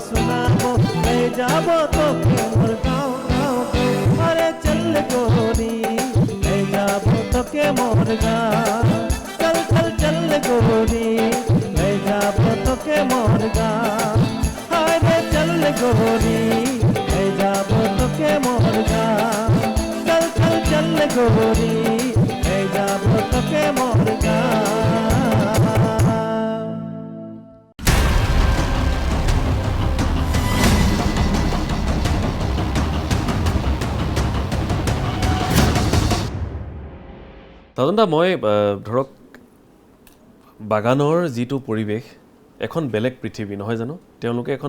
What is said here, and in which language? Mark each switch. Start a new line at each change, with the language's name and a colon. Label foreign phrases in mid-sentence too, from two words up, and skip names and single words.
Chhattisgarhi: सुनाबो ले जाबो तो के मोर गाँव अरे चल गोरी ले जाबो तो के मोर गाँव चल चल चल गोरी ले जाबो तो के मोर गाँव अरे चल गोरी ले जाबो तो के मोर गाँव चल चल चल गोरी ले जाबो तो के मोर गाँव
Assamese: তদন্তা মই ধৰক বাগানৰ যিটো পৰিৱেশ এখন বেলেগ পৃথিৱী নহয় জানো তেওঁলোকে এখন